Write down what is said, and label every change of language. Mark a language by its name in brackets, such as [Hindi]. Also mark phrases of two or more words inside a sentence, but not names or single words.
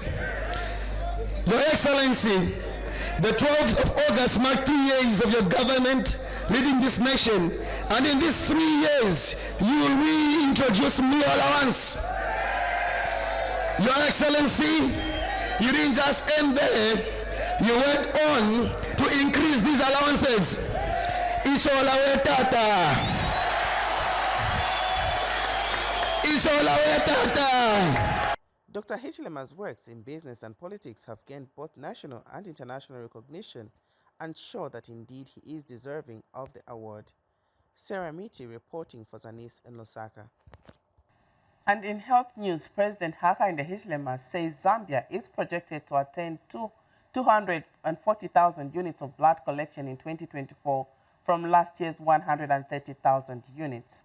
[English] Your Excellency, the 12th of August marked 3 years of your government leading this nation, and in these 3 years, you will reintroduce meal allowance. Your Excellency, you didn't just end there, you went on to increase these allowances. [Bemba] Isholawe tata. Isholawe tata. [English] Dr. Hichilema's works in business and politics have gained both national and international recognition and show that indeed he is deserving of the award. Sarah Miti reporting for Zanis in Lusaka. And in health news, President Hakainde Hichilema says Zambia is projected to attain 240,000 units of blood collection in 2024 from last year's 130,000 units.